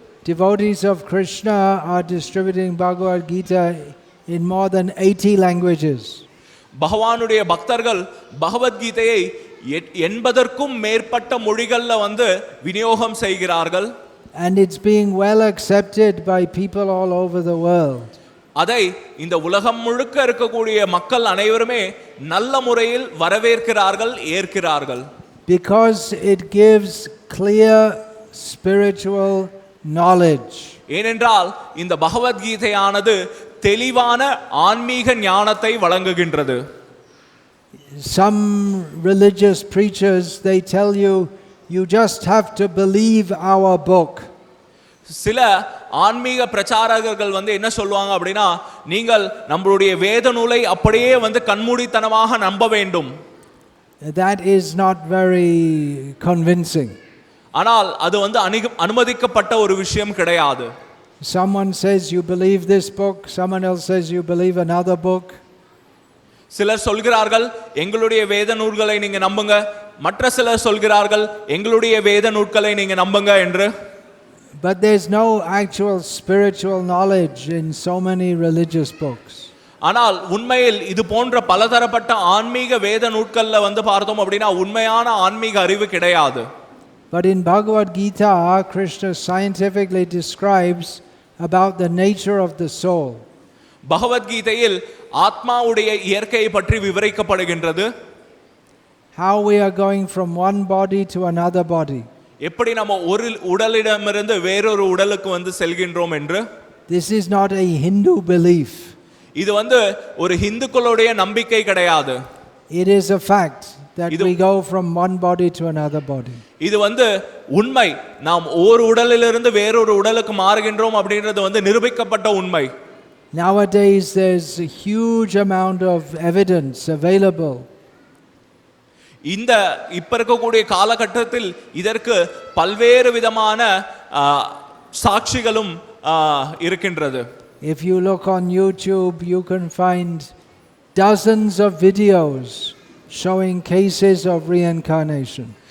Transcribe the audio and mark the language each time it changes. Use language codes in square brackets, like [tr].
[en] Devotees of Krishna are distributing Bhagavad Gita in more than 80 languages. [ta] பகவானுடைய பக்தர்கள் பகவத்கீதையை 80க்கும் மேற்பட்ட மொழிகள்ல வந்து விநியோகம் செய்கிறார்கள். [en] And it's being well accepted by people all over the world. [ta] அதை இந்த உலகம் முழுக்க இருக்கக்கூடிய மக்கள் அனைவருமே நல்ல முறையில் வரவேற்கிறார்கள், ஏற்கிறார்கள். [en] Because it gives clear spiritual knowledge. [ta] ஏனென்றால் இந்த பகவத்கீதையானது தெளிவான ஆன்மீக ஞானத்தை வழங்குகின்றது. [en] Some religious preachers, they tell you, you just have to believe our book. [ta] சில ஆன்மீக பிரச்சாரகர்கள் வந்து என்ன சொல்லுவாங்க அப்படின்னா, நீங்கள் நம்மளுடைய வேத நூலை அப்படியே வந்து கண்மூடித்தனமாக நம்ப வேண்டும். [en] That is not very convincing. [ta] ஆனால் அது வந்து அனுமதிக்கப்பட்ட ஒரு விஷயம் கிடையாது. [en] Someone says you believe this book, someone else says you believe another book. [ta] சிலர் சொல்கிறார்கள் எங்களுடைய வேத நூல்களை நீங்க நம்புங்க, மற்ற சிலர் சொல்கிறார்கள் எங்களுடைய வேத நூல்களை நீங்க நம்புங்க என்று. [en] But there's no actual spiritual knowledge in so many religious books. [ta] ஆனால் உண்மையில் இது போன்ற பலதரப்பட்ட ஆன்மீக வேத நூல்கள்ல வந்து பார்த்தோம் அப்படின்னா உண்மையான ஆன்மீக அறிவு கிடையாது. [en] But in Bhagavad Gita, Krishna scientifically describes about the nature of the soul. [ta] பகவத்கீதையில் ஆத்மாவுடைய இயற்கையை பற்றி விவரிக்கப்படுகின்றது. [en] How we are going from one body to another body. [ta] எப்படி நம்ம ஒரு உடலிடமிருந்து வேறொரு உடலுக்கு வந்து செல்கின்றோம் என்று. [en] This is not a Hindu belief. [ta] இது வந்து ஒரு இந்துக்களுடைய நம்பிக்கை கிடையாது. [en] It is a fact that we go from one body to another body. [ta] இது வந்து உண்மை. நாம் ஒரு உடலிலிருந்து வேறொரு உடலுக்கு மாறுகின்றோம் அப்படின்றது வந்து நிரூபிக்கப்பட்ட உண்மை. [en] Nowadays there's a huge amount of evidence available. [ta] இந்த இப்ப இருக்கக்கூடிய காலகட்டத்தில் இதற்கு பல்வேறு விதமான சாட்சிகளும் இருக்கின்றது. [en] If you look on YouTube, you can find dozens of videos showing cases of reincarnation.